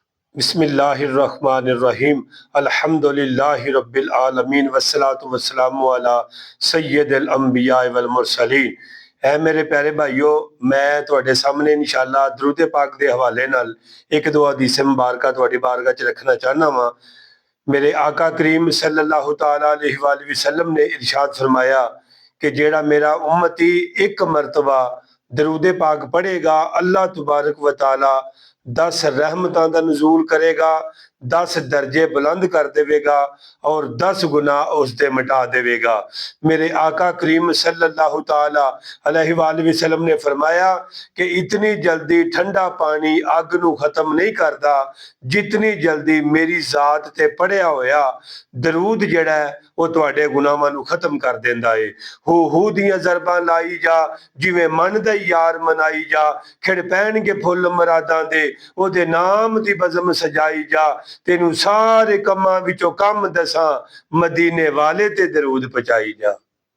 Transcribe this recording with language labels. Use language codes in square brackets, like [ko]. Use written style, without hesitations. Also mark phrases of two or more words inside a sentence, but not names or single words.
[ar] بسم الله الرحمن الرحيم الحمد لله رب العالمين والصلاة والسلام على سيد الأنبياء والمرسلين. [pa] اے میرے پیارے بھائیو، میں تہاڈے سامنے ان شاء اللہ درود پاک کے حوالے نال ایک دو حدیثیں مبارک تہاڈی بارگاہ چ رکھنا چاہنا واں. میرے آقا کریم [ar] صلى الله تعالى عليه وسلم [pa] نے ارشاد فرمایا کہ جیہڑا میرا امتی ایک مرتبہ درود پاک پڑھے گا, [ar] الله تبارك و تعالى [pa] 10 رحمتاں دا نزول کرے گا، 10 درجے بلند کر دیوے گا اور 10 گناہ اسدے مٹا دیوے گا. میرے آقا کریم [ar] صلى الله تعالى عليه وسلم [pa] نے فرمایا کہ اتنی جلدی ٹھنڈا پانی اگ نوں ختم نہیں کرتا جتنی جلدی میری ذات تے پڑھیا ہویا درود جیہڑا ہے وہ تہاڈے گناہاں نوں ختم کر دیندا ہے. ہو دیاں ضرباں لائی جا، جیویں من دا یار منائی جا، کھڑ پینگے پھل مراداں دے، اودے نام دی بزم سجائی جا، تینوں سارے کماں وچوں کم دساں، مدینے والے تے درود پہنچائی جا.